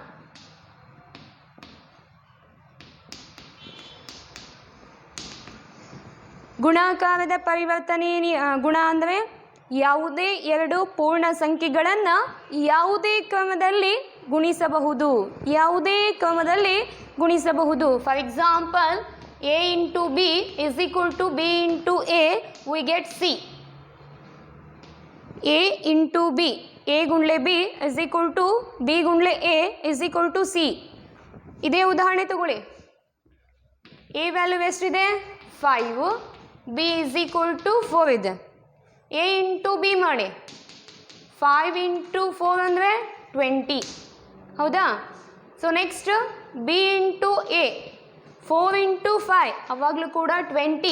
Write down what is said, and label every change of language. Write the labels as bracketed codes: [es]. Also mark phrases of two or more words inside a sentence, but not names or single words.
[kn] ಗುಣಾಕಾರದ ಪರಿವರ್ತನೀಯ ಗುಣ ಅಂದರೆ ಯಾವುದೇ ಎರಡು ಪೂರ್ಣ ಸಂಖ್ಯೆಗಳನ್ನು ಯಾವುದೇ ಕ್ರಮದಲ್ಲಿ ಗುಣಿಸಬಹುದು. ಯಾವುದೇ ಕ್ರಮದಲ್ಲಿ ಗುಣಿಸಬಹುದು. [en] for example, a × b = b × a, we get c. a × b, a × b = b × a = c. [kn] ಇದೇ ಉದಾಹರಣೆ ತಗೊಳ್ಳಿ. a ವ್ಯಾಲ್ಯೂ ಎಷ್ಟಿದೆ? 5, b = 4 ಇದೆ. a × b ಮಾಡಿ. 5 × 4 ಅಂದರೆ 20. ಹೌದಾ? [en] so next [kn] b × a, 4 × 5 ಅವಾಗಲೂ ಕೂಡ 20.